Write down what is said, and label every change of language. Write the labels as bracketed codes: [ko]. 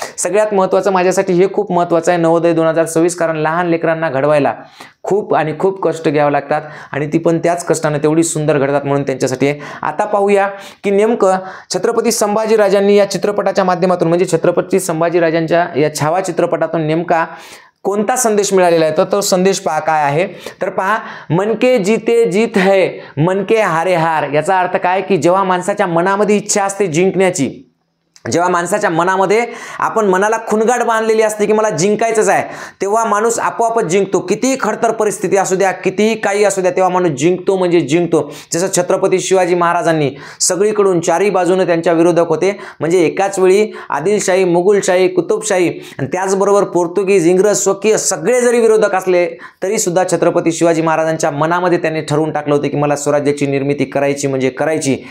[mr] सगळ्यात महत्त्वाचं, माझ्यासाठी हे खूप महत्त्वाचं आहे, नवोदय 2026, कारण लहान लेकरांना घडवायला खूप आणि खूप कष्ट घ्यावे लागतात आणि ती पण त्याच कष्टाने तेवढी सुंदर घडतात, म्हणून त्यांच्यासाठी आहे. आता पाहूया की नेमकं छत्रपती संभाजीराजांनी या चित्रपटाच्या माध्यमातून, म्हणजे छत्रपती संभाजीराजांच्या या छावा चित्रपटातून नेमका कोणता संदेश मिळालेला आहे. तर तो संदेश पहा काय आहे. तर पहा, [hi] मन के जीते जीत है, मन के हारे हार. [mr] याचा अर्थ काय की जेव्हा माणसाच्या मनामध्ये इच्छा असते जिंकण्याची, जेव्हा माणसाच्या मनामध्ये आपण मनाला खुणगाट बांधलेली असते की मला जिंकायचंच आहे, तेव्हा माणूस आपोआपच जिंकतो. कितीही खडतर परिस्थिती असू द्या, कितीही काही असू द्या, तेव्हा माणूस जिंकतो म्हणजे जिंकतो. जसं छत्रपती शिवाजी महाराजांनी सगळीकडून 4ही बाजूने त्यांच्या विरोधक होते, म्हणजे एकाच वेळी आदिलशाही, मुघलशाही, कुतुबशाही आणि त्याचबरोबर पोर्तुगीज, इंग्रज, स्वकीय सगळे जरी विरोधक असले तरी सुद्धा छत्रपती शिवाजी महाराजांच्या मनामध्ये त्यांनी ठरवून टाकलं होतं की मला स्वराज्याची निर्मिती करायची म्हणजे करायची.